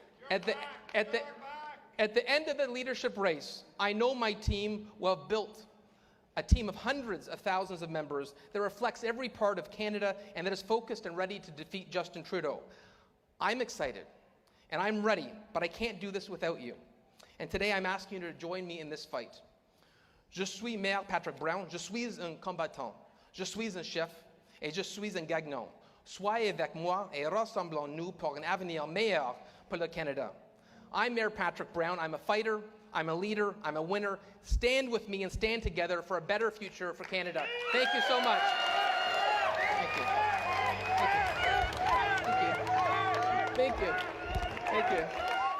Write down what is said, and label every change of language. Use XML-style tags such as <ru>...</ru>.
<en>At the end of the leadership race, I know my team will have built a team of hundreds of thousands of members that reflects every part of Canada and that is focused and ready to defeat Justin Trudeau. I'm excited and I'm ready, but I can't do this without you. And today I'm asking you to join me in this fight.</en> <fr>Je suis Maire Patrick Brown, je suis un combattant, je suis un chef, et je suis un gagnant. Soyez avec moi et rassemblons-nous pour un avenir meilleur pour le Canada.</fr> <en>I'm Mayor Patrick Brown. I'm a fighter, I'm a leader, I'm a winner. Stand with me and stand together for a better future for Canada. Thank you so much. Thank you. Thank you. Thank you. Thank you. Thank you.</en>